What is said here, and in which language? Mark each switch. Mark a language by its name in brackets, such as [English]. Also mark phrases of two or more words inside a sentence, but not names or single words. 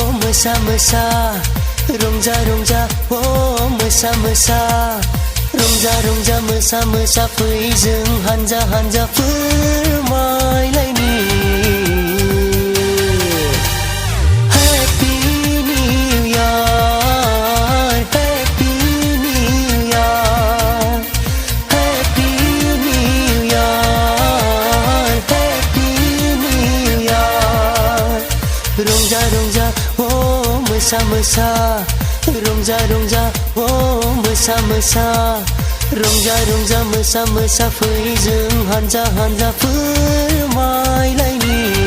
[Bodo] मोसा रंजा रंजा मोसा मोसा रंजा रंजा मोसा मोसा फै जों हानजा हानजा फोरमायलायनि [English] Happy New Year Happy New Year Happy New Year Happy New Year [Bodo] रंजा रंजा मोसा मोसा रंजा रंजा मोसा मोसा रंजा रंजा मोसा मोसा फै जों हानजा हानजा फोरमायलायनि